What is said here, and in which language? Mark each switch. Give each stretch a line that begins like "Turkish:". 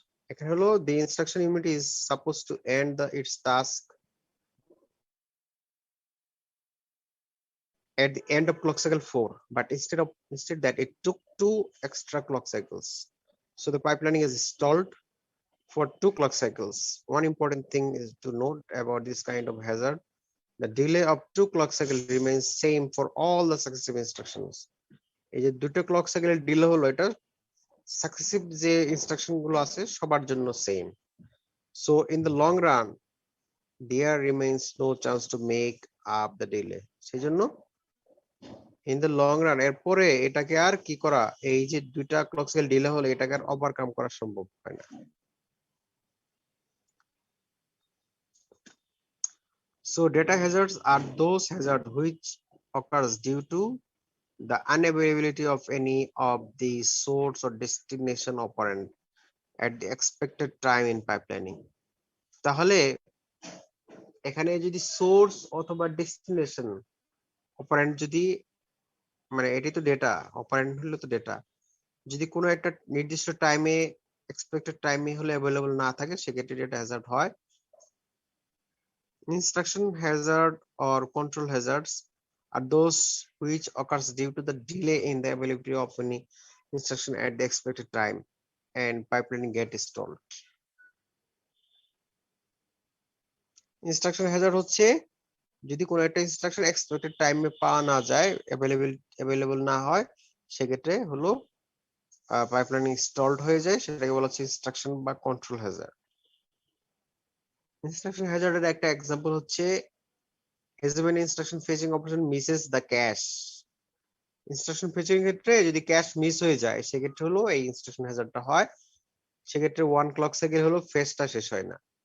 Bangla: এখানে হলো
English: the instruction unit is supposed to end its task at the end of clock cycle 4, but instead that it took 2 extra clock cycles. So the pipelining is stalled for 2 clock cycles. One important thing is to note about this kind of hazard: the delay of 2 clock cycles remains same for all the successive instructions.
Bangla: এই যে দুটো clock সাইকেলের delay হলো, এটা successive যে instruction গুলো আছে সবার জন্য same.
English: So in the long run there remains no chance to make up the delay.
Bangla: সেজন্য
English: in the long run
Bangla: এরপরে এটাকে আর কি করা, এই যে দুইটা ক্লক সাইকেল ডিলে হলে এটাকে আর ওভারকাম করা সম্ভব হয় না।
English: So data hazards are those hazards which occurs due to the unavailability of any of the source or destination operand at the expected time in pipelining.
Bangla: তাহলে এখানে যদি সোর্স অথবা ডেস্টিনেশন অপারেন্ট যদি, মানে এটি তো ডেটা, অপারেন্ট হলো তো ডেটা, যদি কোনো একটা নির্দিষ্ট টাইমে এক্সপেক্টেড টাইমে হলে অ্যাভেলেবল না থাকে সেক্ষেত্রে ডেটা হ্যাজার্ড হয়।
English: Instruction hazard or control hazards are those which occurs due to the delay in the availability of any instruction at the expected time and pipelining get stalled.
Bangla: Instruction Hazard হচ্ছে যদি কোনো একটা instruction expected টাইমে পাওয়া না যায়, available না হয়, সেক্ষেত্রে হলো পাইপলাইনিং স্টলড হয়ে যায়, সেটাকে বলা হচ্ছে ইনস্ট্রাকশন বা কন্ট্রোল হ্যাজার্ড। ইনস্ট্রাকশন হ্যাজার্ডের একটা এক্সাম্পল হচ্ছে
English: as when instruction fetching operation misses the cache.
Bangla: Instruction fetching এর ক্ষেত্রে যদি ক্যাশ মিস হয়ে যায় সেক্ষেত্রে হলো এই ইনস্ট্রাকশন হ্যাজার্ডটা হয়। সেক্ষেত্রে 1 ক্লক সাইকেল হলো ফেচটা শেষ হয় না।